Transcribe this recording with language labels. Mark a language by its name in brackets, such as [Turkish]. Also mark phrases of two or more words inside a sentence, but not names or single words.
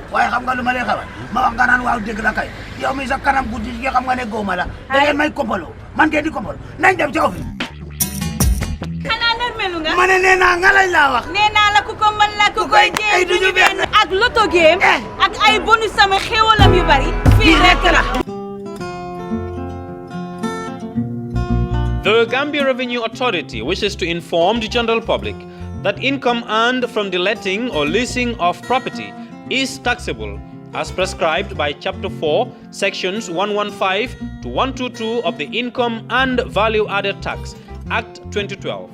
[Wolof] waaye xam nga lu ma lay xamal ma wax nga naan waaw dëgg la kay yow mi sa kanam guddi gi xam nga ne góoma la. da ngeen may kompaloo man ngeen di kompal nañ dem ci office. xanaa nërmelu nga. ma ne nee naa nga lañ laa wax. nee naa la ku ko mën la ku koy jéem duñu benn. ak loto game ak ay bonus sama xéwalam yu bari. fii rek la. [English] The Gambia Revenue Authority wishes to inform the general public that income earned from the letting or leasing of property is taxable as prescribed by Chapter 4, Sections 115 to 122 of the Income and Value Added Tax Act 2012.